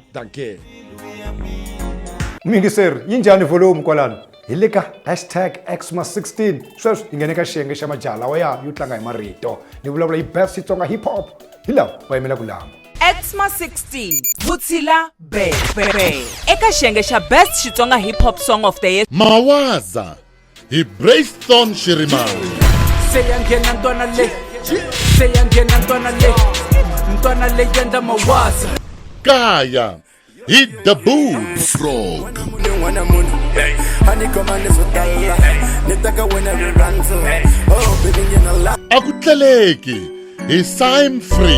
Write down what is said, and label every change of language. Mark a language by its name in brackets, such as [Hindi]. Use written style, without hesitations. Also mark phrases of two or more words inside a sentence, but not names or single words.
[Tsonga] danke mingiseri yi njhani volume kwalano hi le ka #XMA16 sweswi hi nghene ka xiyenge xa majaha lawa yo tlanga hi marito ni vulavula hi best Xitsonga hip hop hi lawa va yimela ku lama XMA16 Vutshila be eka xiyenge xa best Xitsonga hip hop song of the year Mawaza hi Brayton Shirimani. [Zulu] seyangena ntwana le yenda mawaza [Tsonga] Kaya hi The Boot Frog. Akutleleki hi Sim Free.